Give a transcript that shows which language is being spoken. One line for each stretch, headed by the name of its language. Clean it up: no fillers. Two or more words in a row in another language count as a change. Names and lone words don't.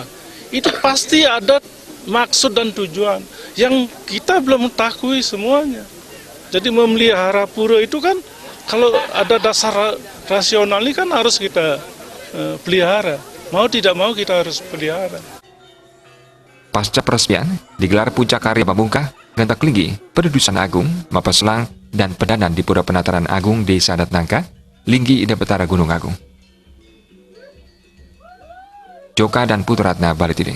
Indonesian: Itu pasti ada maksud dan tujuan yang kita belum ketahui semuanya. Jadi memelihara pura itu kan kalau ada dasar rasional ini kan harus kita pelihara. Mau tidak mau kita harus pelihara. Pasca peresmian, digelar puncak karya pemungkah, Ngenteg Linggih, Pededusan Agung, Mapeslang, dan Pedanan di Pura Penataran Agung Desa Adat Nangka, Linggih Ida Betara Gunung Agung. Joka dan Putu Ratna, Bali TV.